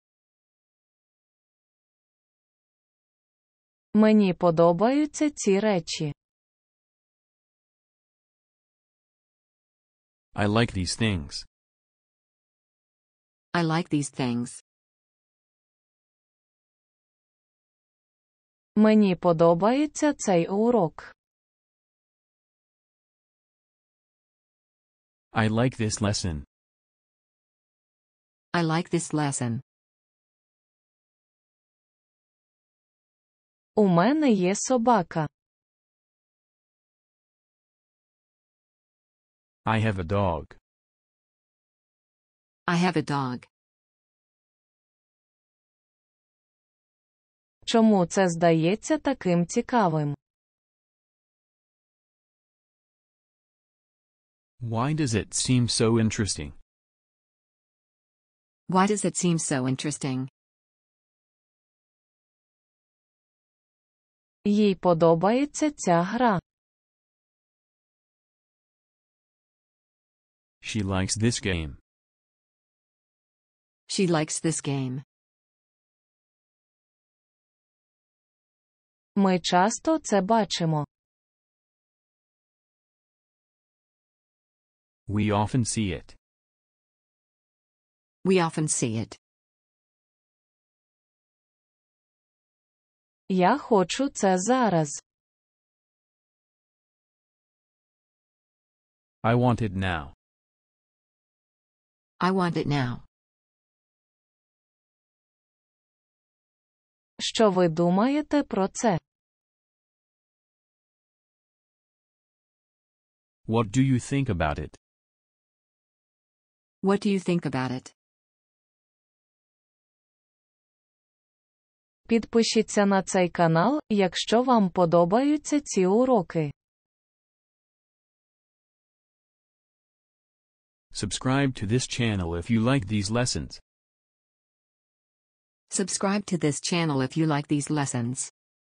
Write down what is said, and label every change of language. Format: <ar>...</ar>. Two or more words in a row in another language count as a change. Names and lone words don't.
<uk>Мені подобаються ці речі.</uk> <en>I like these things. I like these things.</en> <uk>Мені подобається цей урок.</uk> <en>I like this lesson. I like this lesson.</en> <uk>У мене є собака.</uk> <en>I have a dog. I have a dog.</en> <uk>Чому це здається таким цікавим?</uk> <en>Why does it seem so interesting? Why does it seem so interesting?</en> <uk>Їй подобається ця гра.</uk> <en>She likes this game. She likes this game.</en> <uk>Ми часто це бачимо.</uk> <en>We often see it. We often see it.</en> <uk>Я хочу це зараз.</uk> <en>I want it now. I want it now.</en> <uk>Що ви думаєте про це?</uk> <en>What do you think about it? What do you think about it?</en> <uk>Підпишіться на цей канал, якщо вам подобаються ці уроки.</uk> <en>Subscribe to this channel if you like these lessons. Subscribe to this channel if you like these lessons.</en>